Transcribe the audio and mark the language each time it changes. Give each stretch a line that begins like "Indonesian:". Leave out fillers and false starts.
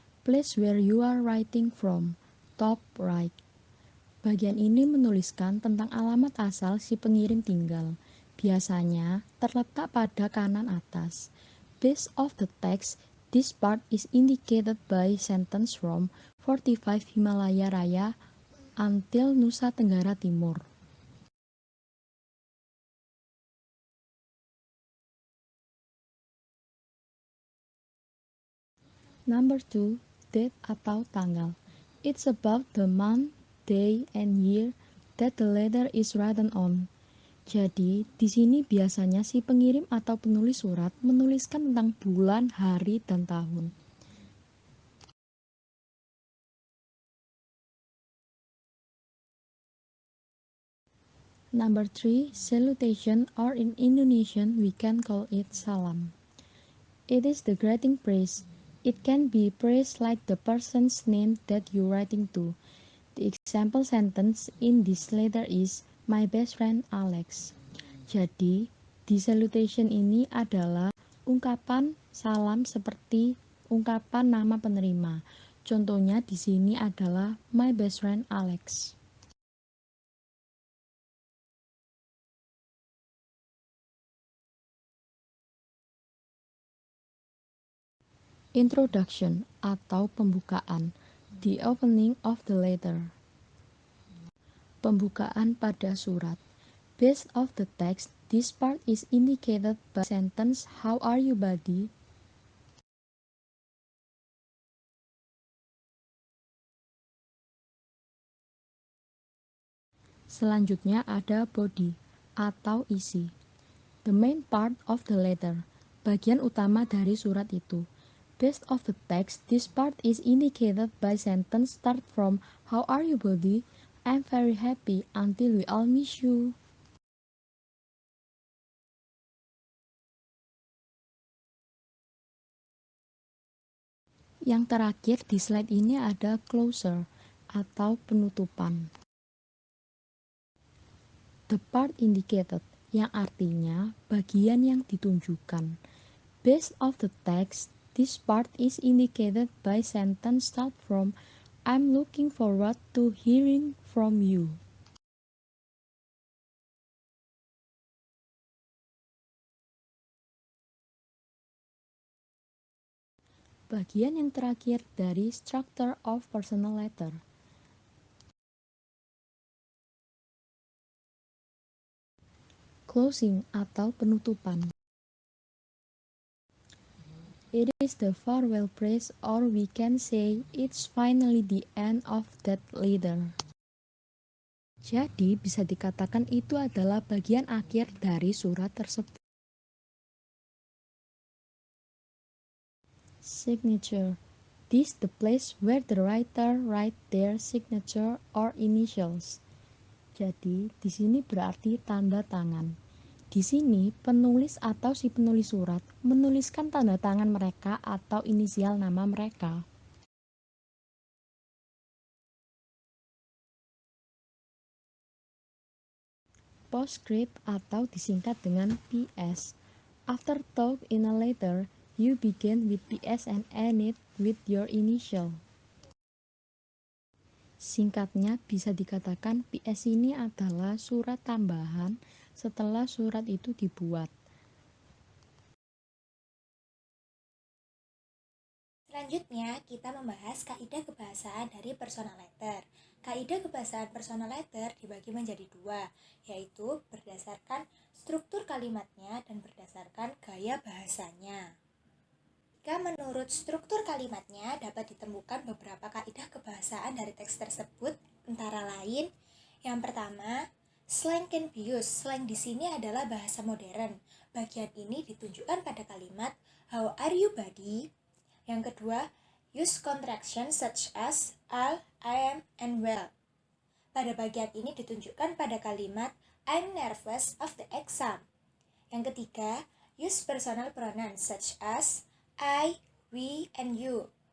English: Place where you are writing from, top right.
Indonesian: Bagian ini menuliskan tentang alamat asal si pengirim tinggal. Biasanya terletak pada kanan atas.
English: Base of the text, this part is indicated by sentence from 45 Himalaya Raya until Nusa Tenggara Timur. Number 2, date
Indonesian: atau tanggal.
English: It's about the month, day, and year that the letter is written on.
Indonesian: Jadi, di sini biasanya si pengirim atau penulis surat menuliskan tentang bulan, hari, dan tahun.
English: Number 3, salutation, or in Indonesian we can call it salam. It is the greeting phrase. It can be phrased like the person's name that you're writing to. The example sentence in this letter is, my best friend Alex.
Indonesian: Jadi, di salutation ini adalah ungkapan salam seperti ungkapan nama penerima. Contohnya di sini adalah
English: my best friend Alex. Introduction
Indonesian: atau pembukaan,
English: the opening of the letter.
Indonesian: Pembukaan pada surat.
English: Base of the text, this part is indicated by sentence how are you buddy?
Indonesian: Selanjutnya ada body atau isi.
English: The main part of the letter,
Indonesian: bagian utama dari surat itu.
English: Base of the text, this part is indicated by sentence start from how are you buddy? I'm very happy until we all miss you.
Indonesian: Yang terakhir di slide ini ada closure atau penutupan.
English: The part indicated,
Indonesian: yang artinya bagian yang ditunjukkan.
English: Base of the text, this part is indicated by sentence start from I'm looking forward to hearing from you.
Indonesian: Bagian yang terakhir dari
English: structure of personal letter.
Indonesian: Closing atau penutupan.
English: It is the farewell phrase, or we can say it's finally the end of that letter.
Indonesian: Jadi bisa dikatakan itu adalah bagian akhir dari surat tersebut.
English: Signature. This the place where the writer write their signature or initials.
Indonesian: Jadi di sini berarti tanda tangan. Di sini penulis atau si penulis surat menuliskan tanda tangan mereka atau inisial nama mereka. Postscript atau disingkat dengan PS.
English: After talk in a letter, you begin with PS and end it with your initial.
Indonesian: Singkatnya bisa dikatakan PS ini adalah surat tambahan setelah surat itu dibuat. Selanjutnya, kita membahas kaidah kebahasaan dari personal letter. Kaidah kebahasaan personal letter dibagi menjadi dua, yaitu berdasarkan struktur kalimatnya dan berdasarkan gaya bahasanya. Jika menurut struktur kalimatnya dapat ditemukan beberapa kaidah kebahasaan dari teks tersebut, antara lain, yang pertama,
English: Slang can be used.
Indonesian: Slang di sini adalah bahasa modern. Bagian ini ditunjukkan pada kalimat
English: How are you, buddy?
Indonesian: Yang kedua,
English: use contraction such as I am, and well.
Indonesian: Pada bagian ini ditunjukkan pada kalimat
English: I'm nervous of the exam.
Indonesian: Yang ketiga,
English: use personal pronouns such as I, we, and you.